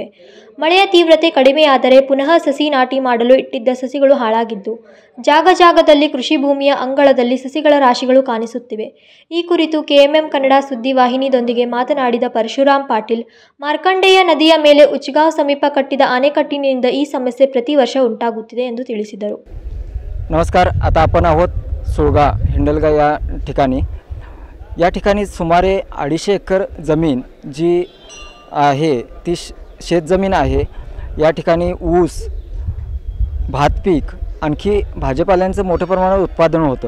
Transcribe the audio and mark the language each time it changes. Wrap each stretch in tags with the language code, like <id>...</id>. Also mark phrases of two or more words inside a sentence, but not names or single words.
<kn>ಮಳೆಯ ತೀವ್ರತೆ ಕಡಿಮೆಯಾದರೆ ಪುನಃ ಸಸಿ ನಾಟಿ ಮಾಡಲು ಇಟ್ಟಿದ್ದ ಸಸಿಗಳು ಹಾಳಾಗಿದ್ದು, ಜಾಗದಲ್ಲಿ ಕೃಷಿ ಭೂಮಿಯ ಅಂಗಳದಲ್ಲಿ ಸಸಿಗಳ ರಾಶಿಗಳು ಕಾಣಿಸುತ್ತಿವೆ. ಈ ಕುರಿತು ಕೆಎಂಎಂ ಕನ್ನಡ ಸುದ್ದಿ ವಾಹಿನಿಯೊಂದಿಗೆ ಮಾತನಾಡಿದ ಪರಶುರಾಮ್ ಪಾಟೀಲ್, ಮಾರ್ಕಂಡೇಯ ನದಿಯ ಮೇಲೆ ಉಚ್ಗಾಂವ್ ಸಮೀಪ ಕಟ್ಟಿದ ಅಣೆಕಟ್ಟಿನಿಂದ ಈ ಸಮಸ್ಯೆ ಪ್ರತಿ ವರ್ಷ ಉಂಟಾಗುತ್ತಿದೆ ಎಂದು ತಿಳಿಸಿದರು.</kn> <mr>नमस्कार. आता आपण आहोत सुळगा हिंडलगा या ठिकाणी सुमारे 250 एकर जमीन जी आहे ती शेतजमीन आहे. या ठिकाणी ऊस, भात पीक, आणखी भाजीपाल्यांचं मोठ्या प्रमाणात उत्पादन होतं.</mr>